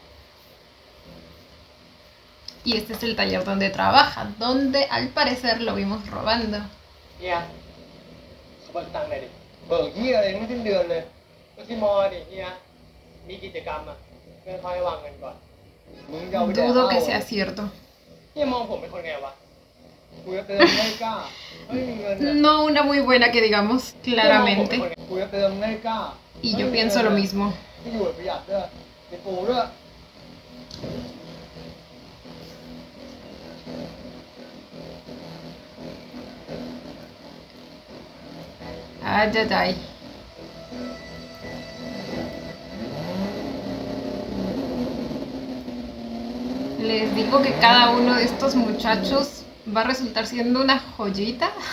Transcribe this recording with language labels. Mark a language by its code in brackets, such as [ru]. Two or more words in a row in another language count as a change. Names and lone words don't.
[es] Y este es el taller donde trabaja, donde al parecer lo vimos robando. Yeah. [th] เบิกตังค์หน่อยดิเบิกเหี้ยอะไรไม่สิ้นเดือนเลยก็ที่มอดิเฮียมีกิจกรรมอ่ะเงินค่อยวางเงินก่อนมึงจะเอาไปแดก [es] Dudo [th] เหล้า [es] que sea cierto. [th] เฮียมองผมเป็นคนไงวะกูจะเติมไม่กล้าไม่มีเงินอ่ะ [es] No una muy buena que digamos, [th] เฮียมองผมเป็น [es] claramente. [th] คนไงกูจะเติมไม่กล้า [es] Y yo pienso lo mismo. [th] ที่อยู่ประหยัดด้วยเป็นปูด้วย [es] Ay, ay, ay. Les digo que cada uno de estos muchachos va a resultar siendo una joyita.